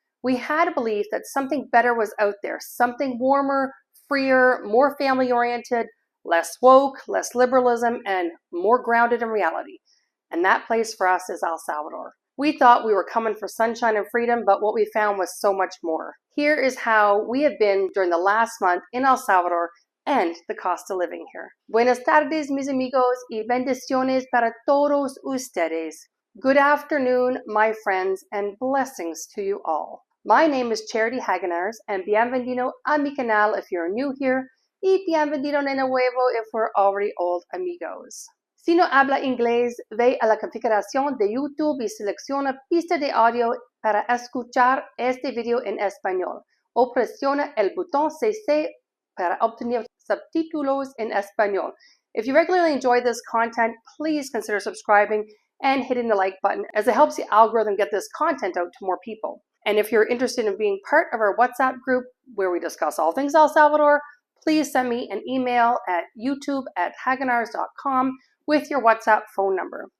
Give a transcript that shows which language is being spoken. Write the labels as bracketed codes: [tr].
[en] We had a belief that something better was out there, something warmer, freer, more family-oriented, less woke, less liberalism, and more grounded in reality. And that place for us is El Salvador. We thought we were coming for sunshine and freedom, but what we found was so much more. Here is how we have been during the last month in El Salvador and the cost of living here. [es] Buenas tardes, mis amigos, y bendiciones para todos ustedes. [en] Good afternoon, my friends, and blessings to you all. My name is Charity Hagenars, and [es] bienvenido a mi canal [en] if you're new here, [es] y bienvenido de nuevo [en] if we're already old amigos. [es] Si no habla inglés, ve a la configuración de YouTube y selecciona pista de audio para escuchar este video en español, o presiona el botón CC para obtener subtítulos en español. [en] If you regularly enjoy this content, please consider subscribing and hitting the like button, as it helps the algorithm get this content out to more people. And if you're interested in being part of our WhatsApp group where we discuss all things El Salvador, please send me an email at youtube@hagenars.com with your WhatsApp phone number.